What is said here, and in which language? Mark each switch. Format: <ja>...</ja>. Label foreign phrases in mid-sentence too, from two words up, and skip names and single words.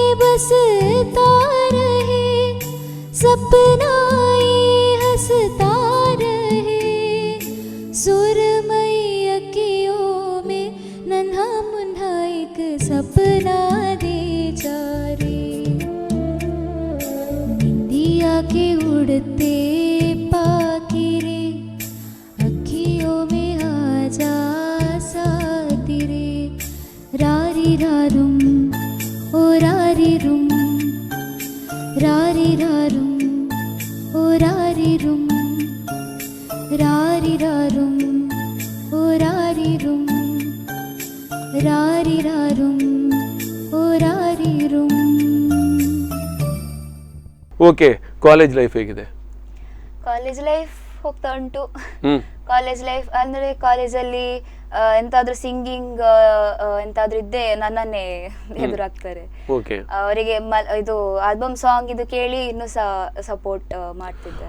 <hi>हंसता रहे, सपना ये हंसता रहे, सुरमई अखियों में नन्हा मुन्हा एक सपना दे जा रे। निंदिया के उड़ते पाखिरे अखियों में आ जा साथी रे। रारी रारुम ओ रारी रुम, रारी रारुम ओ रारी रुम, रारी रारुम ओ रारी रुम, रारी रारुम ओ रारी रुम।</hi> <kn>ಓಕೆ,</kn> <en>college life</en> <kn>ಹೇಗಿದೆ?</kn> <en>college life</en> <kn>ಹೋಗ್ತಾ ಉಂಟು. ಹ್ಮ್.</kn> <en>college life</en> <kn>ಅಂದ್ರೆ ಕಾಲೇಜಲ್ಲಿ ಎಂತಾದ್ರೂ ಸಿಂಗಿಂಗ್ ಎಂತಾದ್ರೂ ಇದ್ದೇ ನನ್ನನ್ನೇ ಎದುರಾಗ್ತಾರೆ. ಓಕೆ. ಅವರಿಗೆ ಇದು</kn> <en>album song</en> <kn>ಇದು ಕೇಳಿ ಇನ್ನೂ ಸಪೋರ್ಟ್ ಮಾಡ್ತಿದ್ದಾರೆ.</kn>